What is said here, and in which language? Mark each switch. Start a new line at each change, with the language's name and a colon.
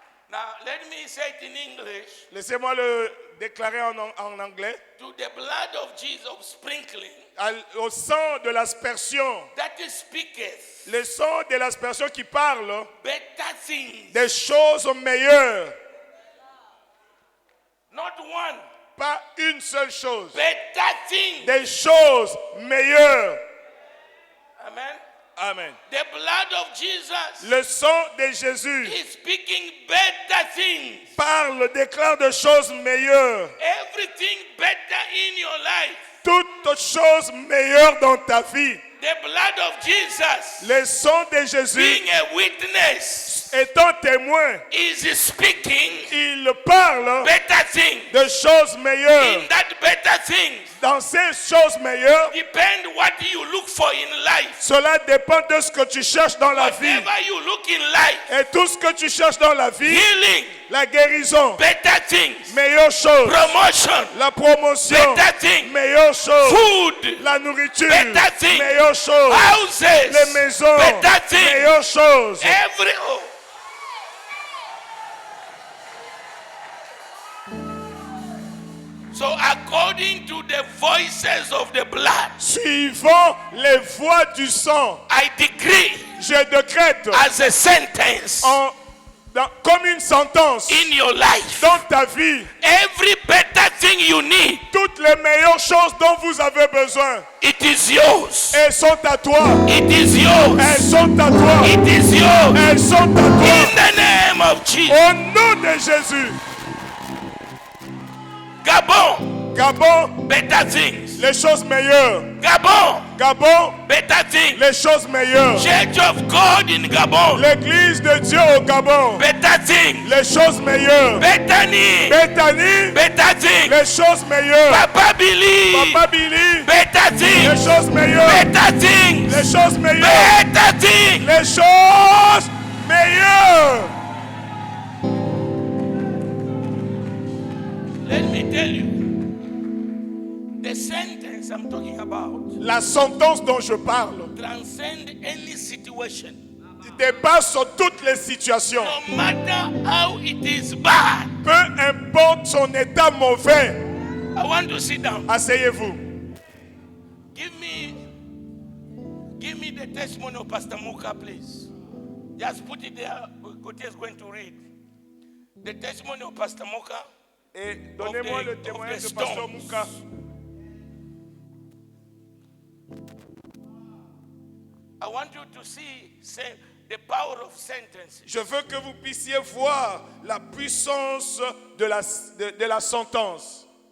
English: Now, let me say it in English.
French: Laissez-moi le déclarer en anglais.
English: To the blood of Jesus sprinkling,
French: Au sang de l'aspersion,
English: that speaketh
French: le sang de l'aspersion qui parle
English: better things,
French: des choses meilleures.
English: not one,
French: Pas une seule chose.
English: better things.
French: Des choses meilleures.
English: Amen.
French: Amen.
English: The blood of Jesus
French: Le sang de Jésus
English: is speaking better things.
French: parle, déclare de choses meilleures.
English: Everything better in your life.
French: Toutes choses meilleures dans ta vie.
English: The blood of Jesus
French: Le sang de Jésus
English: being a witness
French: étant témoin,
English: is speaking
French: il parle
English: better things.
French: de choses meilleures.
English: In that better things,
French: dans ces choses meilleures,
English: depend what you look for in life.
French: cela dépend de ce que tu cherches dans la vie.
English: Whatever you look in life,
French: Et tout ce que tu cherches dans la vie,
English: healing,
French: la guérison,
English: better things,
French: meilleure chose.
English: promotion,
French: La promotion,
English: better things,
French: meilleure chose.
English: food,
French: La nourriture,
English: better things,
French: meilleure chose.
English: houses,
French: Les maisons,
English: better things,
French: meilleure chose.
English: every. So according to the voices of the blood,
French: Suivant les voies du sang,
English: I decree
French: je décrète
English: as a sentence
French: comme une sentence
English: in your life,
French: dans ta vie,
English: every better thing you need,
French: toutes les meilleures choses dont vous avez besoin,
English: it is yours.
French: elles sont à toi.
English: It is yours.
French: Elles sont à toi.
English: It is yours.
French: Elles sont à toi.
English: In the name of Jesus.
French: Au nom de Jésus.
English: Gabon,
French: Gabon,
English: better things.
French: les choses meilleures.
English: Gabon,
French: Gabon,
English: better things.
French: les choses meilleures.
English: Church of God in Gabon,
French: L'église de Dieu au Gabon,
English: better things.
French: les choses meilleures.
English: Bethany,
French: Bethany,
English: better things.
French: les choses meilleures.
English: Papa Billy,
French: Papa Billy,
English: better
French: les
English: things.
French: choses meilleures.
English: Better things.
French: Les choses meilleures.
English: Better things.
French: Les choses meilleures.
English: Let me tell you, the sentence I'm talking about
French: La sentence dont je parle
English: transcend any situation.
French: dépasse toutes les situations.
English: No matter how it is bad.
French: Peu importe son état mauvais.
English: I want to sit down.
French: Asseyez-vous.
English: Give me the testimony of Pastor Muka, please. Just put it there. Gauthier is going to read. The testimony of Pastor Muka.
French: Et donnez-moi le témoignage de Pasteur Muka.
English: I want you to see the power of sentences.
French: Je veux que vous puissiez voir la puissance de la sentence.